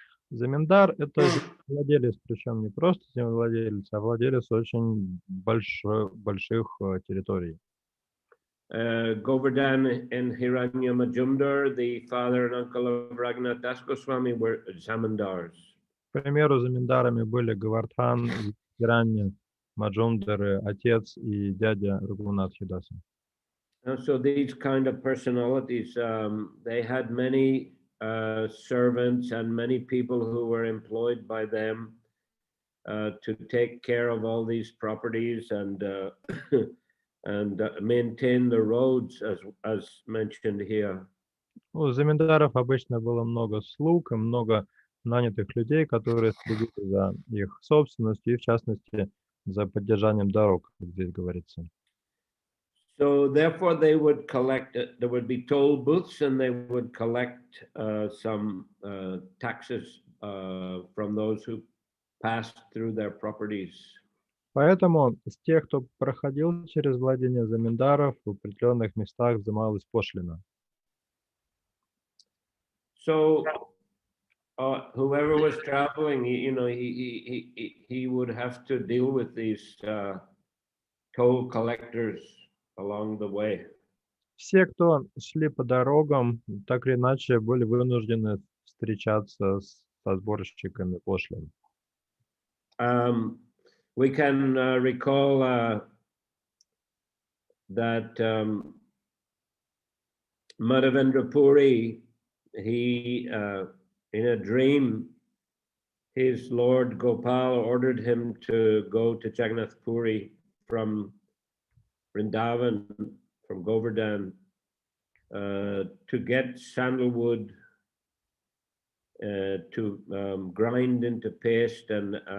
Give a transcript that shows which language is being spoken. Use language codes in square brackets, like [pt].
[ru] Заминдар – это владелец, причем не просто землевладелец, а владелец очень больших территорий. [en] Govardhan and Hiranya Majumdar, the father and uncle of Raghunath Das Goswami, were zamindars. [ru] К примеру, заминдарами были Гавардхан, Хиранья, Маджумдары, отец и дядя Рагунатхи Даса. [en] So these kind of personalities, they had many servants and many people who were employed by them to take care of all these properties and maintain the roads, as mentioned here. [ru] У заминдаров обычно было много слуг и много нанятых людей, которые следили за их собственностью и, в частности, за поддержанием дорог, как здесь говорится. [en] So therefore they would collect, there would be toll booths and they would collect some taxes from those who passed through their properties. [ru] Поэтому с тех, кто проходил через владение заминдаров, в определенных местах взималась пошлина. [en] So whoever was traveling, he would have to deal with these toll collectors along the way. [ru] Все, кто шли по дорогам, так или иначе были вынуждены встречаться со сборщиками пошлин. [en] We can recall that Madhavendra Puri, he in a dream, his Lord Gopal ordered him to go to Jagannath Puri from Vrindavan, from Govardhan, to get sandalwood to grind into paste and